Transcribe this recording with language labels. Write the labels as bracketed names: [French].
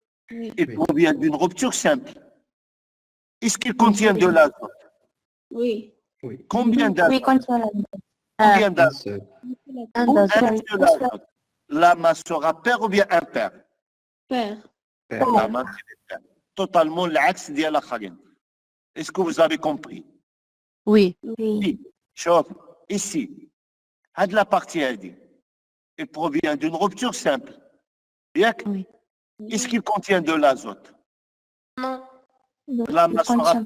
[French] Il provient d'une rupture simple. Est-ce qu'il contient de l'azote? Oui. Combien d'azote? Oui, contient l'azote. Combien Un d'azote? seul. Un seul azote. La masse sera paire ou bien impair? Pair. Pair. La masse est paire. Totalement [Arabic] العكس ديال الآخرين. [French] Est-ce que vous avez compris? Oui. Oui. [Arabic] شوف [French] ici la partie [Arabic] هذه [French] elle provient d'une rupture simple. Oui. Est-ce qu'il contient de l'azote? Non. La masse sera contient